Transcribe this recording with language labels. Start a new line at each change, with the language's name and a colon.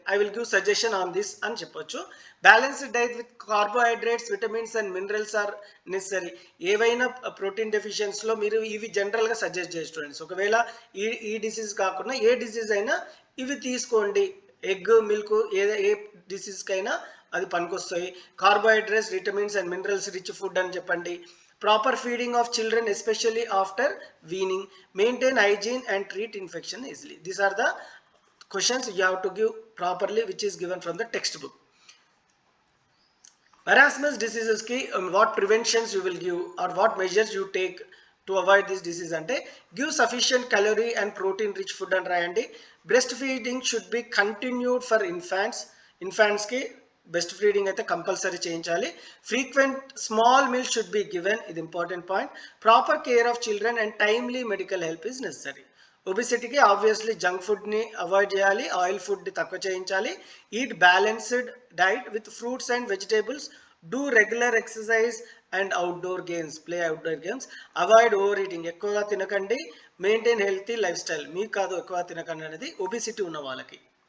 English: I will give suggestion on this
Telugu: అని చెప్పొచ్చు.
English: Balanced diet with carbohydrates, vitamins and minerals are necessary.
Telugu: ఏవైనా protein డెఫిషియన్స్లో మీరు ఇవి జనరల్గా సజెస్ట్ చేయ స్టూడెంట్స్. ఒకవేళ ఈ డిసీజ్ కాకుండా ఏ డిసీజ్ అయినా ఇవి తీసుకోండి. ఎగ్, మిల్క్ ఏ డిసీజ్కైనా అది పనికొస్తాయి.
English: carbohydrates, vitamins and minerals rich food
Telugu: అని చెప్పండి.
English: Proper feeding of children, especially after weaning. Maintain hygiene and treat infection easily. These are the questions you have to give properly, which is given from the textbook. Marasmus diseases ki what preventions you will give or what measures you take to avoid this disease ante give sufficient calorie and protein rich food and rayandi. Breastfeeding should be continued for infants ki breastfeeding
Telugu: అయితే compulsory చేయించాలి.
English: Frequent small meals should be given, ఇది important point. Proper care of children and timely medical help is necessary.
Telugu: ఒబిసిటీకి obviously junk ఫుడ్ని avoid చేయాలి, oil ఫుడ్ని తక్కువ చేయించాలి.
English: Eat balanced diet with fruits and vegetables, do regular exercise and outdoor games, play outdoor games. Avoid over eating,
Telugu: ఎక్కువగా తినకండి.
English: maintain healthy lifestyle,
Telugu: మీకు కాదు ఎక్కువ తినకండి అనేది ఒబిసిటీ ఉన్న వాళ్ళకి.